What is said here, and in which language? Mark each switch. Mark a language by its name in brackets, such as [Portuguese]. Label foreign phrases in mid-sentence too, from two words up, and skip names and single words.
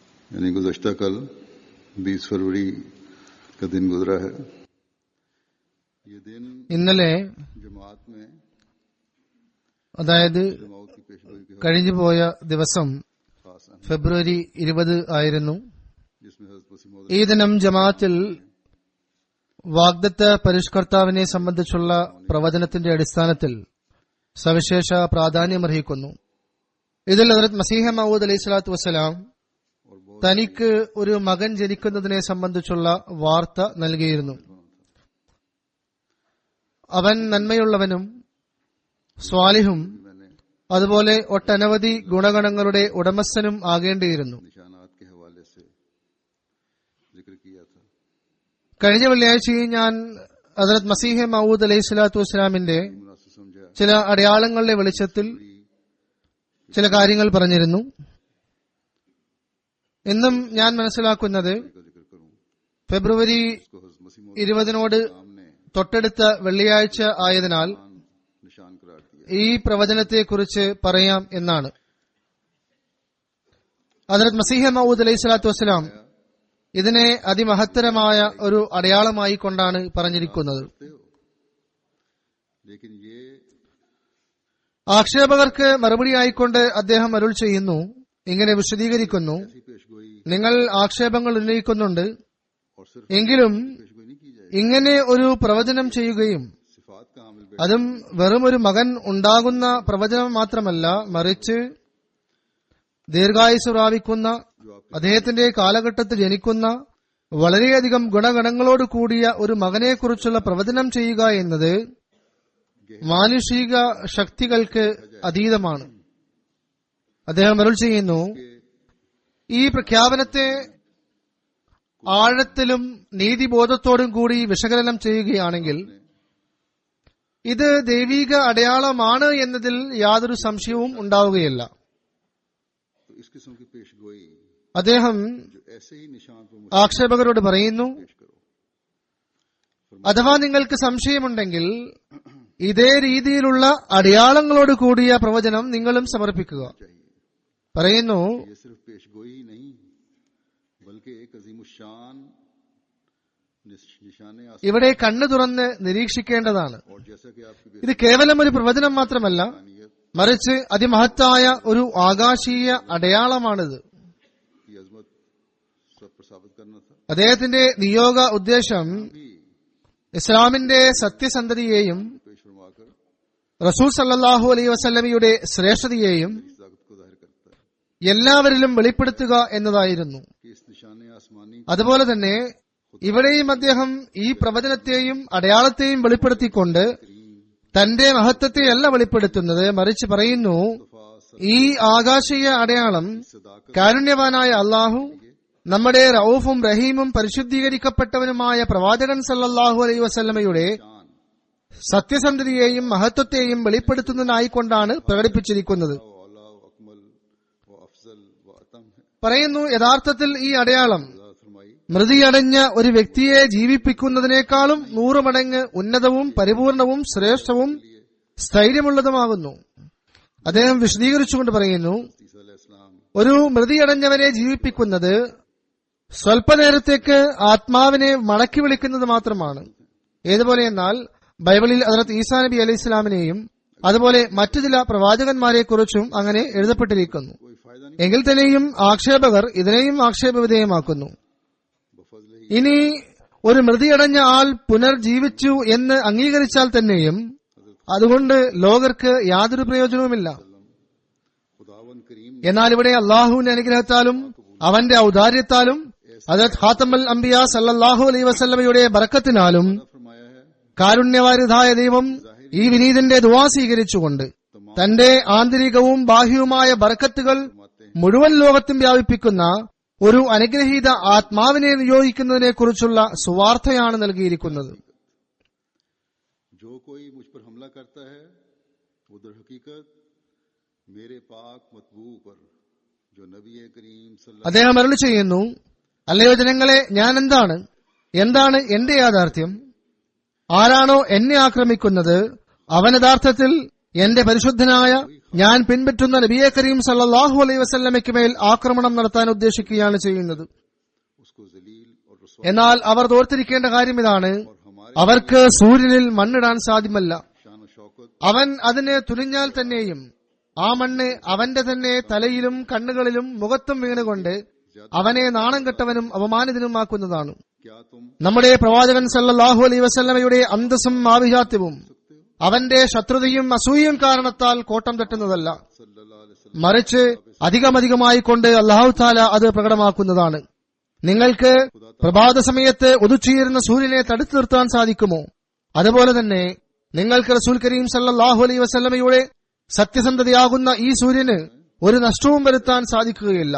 [Urdu] یعنی گزشتہ کل 20 فروری کا دن گزرا ہے. یہ دن [Malayalam] ഇന്നലെ [Urdu] جماعت میں [Malayalam] അതായത് [Urdu] موت کی پیشگوئی کے [Malayalam] കഴിഞ്ഞുപോയ ദിവസം [Urdu] خاص اہم, [Malayalam] ഫെബ്രുവരി 20 ആയിരുന്നു. [Urdu] جس میں حضرت مسیح موعود [Malayalam] ഈ ദിനം ജമാഅത്തിൽ വാഗ്ദത്ത പരിഷ്കർത്താവിനെ സംബന്ധിച്ചുള്ള പ്രവചനത്തിന്റെ അടിസ്ഥാനത്തിൽ സവിശേഷ പ്രാധാന്യമർഹിക്കുന്നു. ഇതിൽ ഹദ്റത്ത് മസീഹ് മഊദ് [Arabic] عليه الصلاة والسلام [Malayalam] തനിക്ക് ഒരു മകൻ ജനിക്കുന്നതിനെ സംബന്ധിച്ചുള്ള വാർത്ത നൽകിയിരുന്നു. അവൻ നന്മയുള്ളവനും സ്വാലിഹും [Urdu] میں نے [Malayalam] അതുപോലെ ഒട്ടനവധി ഗുണഗണങ്ങളുടെ ഉടമസ്ഥനും ആകേണ്ടിയിരുന്നു. [Urdu] نشانات کے حوالے سے ذکر کیا تھا. [Malayalam] കഴിഞ്ഞ വെള്ളിയാഴ്ചയിൽ ഞാൻ ഹദ്റത്ത് മസീഹ് മഊദ് [Arabic] عليه الصلاة [Malayalam] വസ്സലാമിന്റെ [Urdu] مناسب سمجھا [Malayalam] ചില അടയാളങ്ങളുടെ വെളിച്ചത്തിൽ ചില കാര്യങ്ങൾ പറഞ്ഞിരുന്നു. ഇന്നും ഞാൻ മനസ്സിലാക്കുന്നത് [Urdu] کا ذکر کروں. [Malayalam] ഫെബ്രുവരി [Urdu] اس کو حضرت مسیح موعود 20 सामने [Malayalam] തൊട്ടടുത്ത വെള്ളിയാഴ്ച ആയതിനാൽ [Urdu] نشان قرار دیا. [Malayalam] ഈ പ്രവചനത്തെക്കുറിച്ച് പറയാം എന്നാണ്. ഹദ്റത്ത് മസീഹ് മഊദ് [Arabic] عليه الصلاة والسلام [Malayalam] ഇതിനെ അതിമഹത്തരമായ ഒരു അടയാളമായി കൊണ്ടാണ് പറഞ്ഞിരിക്കുന്നത്. [Urdu] لیکن یہ [Malayalam] ആക്ഷേപകർക്ക് മറുപടിയായിക്കൊണ്ട് അദ്ദേഹം അരുൾ ചെയ്യുന്നു, ഇങ്ങനെ വിശദീകരിക്കുന്നു: [Urdu] ایسی پیشگوئی [Malayalam] നിങ്ങൾ ആക്ഷേപങ്ങൾ ഉന്നയിക്കുന്നുണ്ട്, [Urdu] اور صرف [Malayalam] എങ്കിലും [Urdu] پیشگوئی نہیں کی جائے, [Malayalam] ഇങ്ങനെ ഒരു പ്രവചനം ചെയ്യുകയും [Urdu] صفات کا حامل [Malayalam] അതും വെറും ഒരു മകൻ ഉണ്ടാകുന്ന പ്രവചനം മാത്രമല്ല, മറിച്ച് ദീർഘായുസ് പ്രാപിക്കുന്ന, അദ്ദേഹത്തിന്റെ കാലഘട്ടത്തിൽ ജനിക്കുന്ന വളരെയധികം ഗുണഗണങ്ങളോട് കൂടിയ ഒരു മകനെക്കുറിച്ചുള്ള പ്രവചനം ചെയ്യുക എന്നത് മാനുഷിക ശക്തികൾക്ക് അതീതമാണ്. അദ്ദേഹം അരുൾ ചെയ്യുന്നു, ഈ പ്രഖ്യാപനത്തെ ആഴത്തിലും നീതിബോധത്തോടും കൂടി വിശകലനം ചെയ്യുകയാണെങ്കിൽ ഇത് ദൈവിക അടയാളമാണ് എന്നതിൽ യാതൊരു സംശയവും ഉണ്ടാവുകയില്ല. [Urdu] تو اس قسم کی پیشگوئی جو [Malayalam] അദ്ദേഹം [Urdu] ایسے ہی نشان پر [Malayalam] ആക്ഷേപകരോട് പറയുന്നു, [Urdu] پیش کرو. [Malayalam] അഥവാ നിങ്ങൾക്ക് സംശയമുണ്ടെങ്കിൽ ഇതേ രീതിയിലുള്ള അടയാളങ്ങളോട് കൂടിയ പ്രവചനം നിങ്ങളും സമർപ്പിക്കുക. പറയുന്നു, [Urdu] یہ صرف پیشگوئی ہی نہیں بلکہ ایک عظیم‌الشان نشانِ آسمان [Malayalam] ഇവിടെ कണ്ണു തുറന്ന് നിരീക്ഷിക്കേണ്ടതാണ്. [Urdu] اور جیسا کہ آپ کی [Malayalam] ഇത് കേവലം ഒരു പ്രവചനം മാത്രമല്ല, [Urdu] बेसानियत [Malayalam] മറിച്ച് അതിമഹത്തായ ഒരു ആകാശീയ അടയാളമാണിത്. [Urdu] کی عظمت سب پر ثابت کرنا تھا. [Malayalam] അദ്ദേഹത്തിന്റെ നിയോഗ ഉദ്ദേശം [Urdu] भी [Malayalam] ഇസ്ലാമിന്റെ സത്യസന്ധതയെയും [Urdu] پیش فرما کر [Malayalam] റസൂൽ [Arabic] صلى الله عليه [Malayalam] വസല്ലമയുടെ ശ്രേഷ്ഠതയെയും [Urdu] اس طاقت کو ظاہر کرتا ہے [Malayalam] എല്ലാവരിലും വെളിപ്പെടുത്തുക എന്നതായിരുന്നു. [Urdu] کہ اس نشانِ آسمانی [Malayalam] അതുപോലെ തന്നെ ഇവിടെയും അദ്ദേഹം ഈ പ്രവചനത്തെയും അടയാളത്തെയും വെളിപ്പെടുത്തിക്കൊണ്ട് തന്റെ മഹത്വത്തെയല്ല വെളിപ്പെടുത്തുന്നത്, മറിച്ച് പറയുന്നു, ഈ ആകാശീയ അടയാളം [Urdu] सदाकत [Malayalam] കാരുണ്യവാനായ അള്ളാഹു നമ്മുടെ റഊഫും റഹീമും പരിശുദ്ധീകരിക്കപ്പെട്ടവനുമായ പ്രവാചകൻ [Arabic] صلى الله عليه [Malayalam] വസല്ലമയുടെ [Urdu] शान [Malayalam] സത്യസന്ധതയെയും മഹത്വത്തെയും വെളിപ്പെടുത്തുന്നതിനായിക്കൊണ്ടാണ് പ്രകടിപ്പിച്ചിരിക്കുന്നത്. [Urdu] اولیٰ و اکمل و افضل و اتم ہے. [Malayalam] പറയുന്നു, യഥാർത്ഥത്തിൽ ഈ അടയാളം [Urdu] خدا فرمائی [Malayalam] മൃതിയടഞ്ഞ ഒരു വ്യക്തിയെ ജീവിപ്പിക്കുന്നതിനേക്കാളും 100 മടങ്ങ് ഉന്നതവും പരിപൂർണവും ശ്രേഷ്ഠവും സ്ഥൈര്യമുള്ളതുമാകുന്നു. അദ്ദേഹം വിശദീകരിച്ചുകൊണ്ട് പറയുന്നു, [Urdu] عیسیٰ علیہ السلام [Malayalam] ഒരു മൃതിയടഞ്ഞവനെ ജീവിപ്പിക്കുന്നത് സ്വൽപ്പനേരത്തേക്ക് ആത്മാവിനെ മടക്കി വിളിക്കുന്നത് മാത്രമാണ്. ഏതുപോലെ എന്നാൽ ബൈബിളിൽ ഹദ്റത്ത് ഈസാ നബി അലൈഹി ഇസ്ലാമിനെയും അതുപോലെ മറ്റു ചില പ്രവാചകന്മാരെ കുറിച്ചും അങ്ങനെ എഴുതപ്പെട്ടിരിക്കുന്നു. [Urdu] کوئی فائدہ نہیں [Malayalam] എങ്കിൽ തന്നെയും ആക്ഷേപകർ ഇതിനെയും ആക്ഷേപവിധേയമാക്കുന്നു. [Urdu] بفضل ہی [Malayalam] ഇനി ഒരു മൃതിയടഞ്ഞ ആൾ പുനർജീവിച്ചു എന്ന് അംഗീകരിച്ചാൽ തന്നെയും അതുകൊണ്ട് ലോകർക്ക് യാതൊരു പ്രയോജനവുമില്ല. [Urdu] خداوند کریم [Malayalam] എന്നാൽ ഇവിടെ അള്ളാഹുവിന്റെ അനുഗ്രഹത്താലും അവന്റെ ഔദാര്യത്താലും ഹദരത്ത് [Arabic] خاتم الأنبياء صلى الله عليه [Malayalam] വസല്ലമയുടെ ബറക്കത്തിനാലും [Urdu] نے فرمایا ہے [Malayalam] കാരുണ്യവാരിധായ ദൈവം ഈ വിനീതന്റെ ദുആ സ്വീകരിച്ചുകൊണ്ട് തന്റെ ആന്തരികവും ബാഹ്യവുമായ ബറക്കത്തുകൾ മുഴുവൻ ലോകത്തും വ്യാപിപ്പിക്കുന്ന ഒരു അനുഗ്രഹീത ആത്മാവിനെ നിയോഗിക്കുന്നതിനെ കുറിച്ചുള്ള സുവാർത്തയാണ് നൽകിയിരിക്കുന്നത്. [Urdu] جو کوئی مجھ پر حملہ کرتا ہے وہ در حقیقت میرے پاک متبوع پر جو نبی کریم صلی اللہ [Malayalam] അദ്ദേഹം അരുളി ചെയ്യുന്നു, അല്ലയോ ജനങ്ങളെ, ഞാൻ എന്താണ് എന്റെ യാഥാർത്ഥ്യം? ആരാണോ എന്നെ ആക്രമിക്കുന്നത് അവൻ യഥാർത്ഥത്തിൽ എന്റെ പരിശുദ്ധനായ ഞാൻ പിൻപറ്റുന്ന നബിയെ കരീം [Arabic] صلى الله عليه [Malayalam] വസല്ലമയ്ക്ക് മേൽ ആക്രമണം നടത്താൻ ഉദ്ദേശിക്കുകയാണ് ചെയ്യുന്നത്. [Urdu] اس کو ذلیل اور رسوا [Malayalam] എന്നാൽ അവർ ഓർത്തിരിക്കേണ്ട കാര്യം ഇതാണ്, അവർക്ക് സൂര്യനിൽ മണ്ണിടാൻ സാധ്യമല്ല. [Urdu] شان اور شوکت [Malayalam] അവൻ അതിനെ തുനിഞ്ഞാൽ തന്നെയും ആ മണ്ണ് അവന്റെ തന്നെ തലയിലും കണ്ണുകളിലും മുഖത്തും വീണുകൊണ്ട് അവനെ നാണം കെട്ടവനും അപമാനിതനുമാക്കുന്നതാണ്. [Urdu] کیا تم [Malayalam] നമ്മുടെ പ്രവാചകൻ [Arabic] صلى الله عليه [Malayalam] വസല്ലമയുടെ അന്തസ്സും ആഭിജാത്യവും അവന്റെ ശത്രുതയും അസൂയയും കാരണത്താൽ കോട്ടം തട്ടുന്നതല്ല, [Arabic] صلى الله عليه وسلم [Malayalam] മറിച്ച് അധികമധികമായി കൊണ്ട് [Arabic] الله تعالى [Malayalam] അത് പ്രകടമാക്കുന്നതാണ്. നിങ്ങൾക്ക് പ്രഭാത സമയത്ത് ഉദിച്ചുയരുന്ന സൂര്യനെ തടുത്തു നിർത്താൻ സാധിക്കുമോ? അതുപോലെ തന്നെ നിങ്ങൾക്ക് റസൂൽ കരീം [Arabic] صلى الله عليه [Malayalam] വസല്ലമയുടെ സത്യസന്ധതയാകുന്ന ഈ സൂര്യന് ഒരു നഷ്ടവും വരുത്താൻ സാധിക്കുകയില്ല.